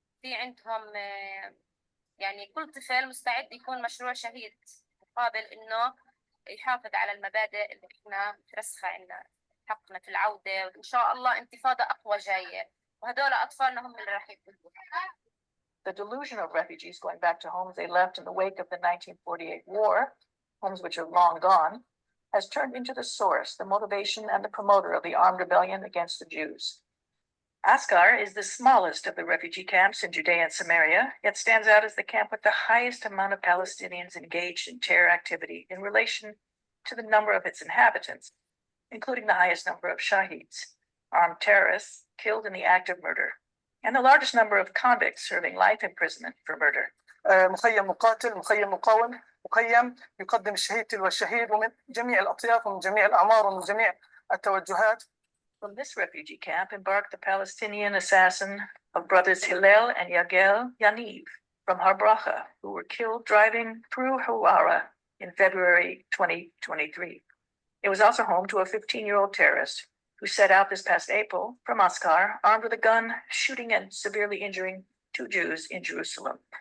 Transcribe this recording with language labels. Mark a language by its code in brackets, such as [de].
[ar] في عندهم يعني كل طفل مستعد يكون مشروع شهيد مقابل إنه يحافظ على المبادئ اللي إحنا مترسخة عنا. حقنا في العودة وإن شاء الله انتفاضة أقوى جاية وهدول أطفالنا هم اللي راح يبقوا. [en] The delusion of refugees going back to homes they left in the wake of the 1948 war, homes which are long gone, has turned into the source, the motivation, and the promoter of the armed rebellion against the Jews. Asghar is the smallest of the refugee camps in Judea and Samaria, yet stands out as the camp with the highest amount of Palestinians engaged in terror activity in relation to the number of its inhabitants, including the highest number of shaheeds, armed terrorists killed in the act of murder, and the largest number of convicts serving life imprisonment for murder. [ar] مخيم مقاتل، مخيم مقاوم، مخيم يقدم الشهيد تلو الشهيد ومن جميع الأطياف ومن جميع الأعمار ومن جميع التوجهات. [en] From this refugee camp embarked the Palestinian assassin of brothers Hillel and Yagel Yaniv from Har Bracha, who were killed driving through Hawara in February 2023. It was also home to a 15-year-old terrorist who set out this past April from Askar, armed with a gun, shooting and severely injuring 2 Jews in Jerusalem.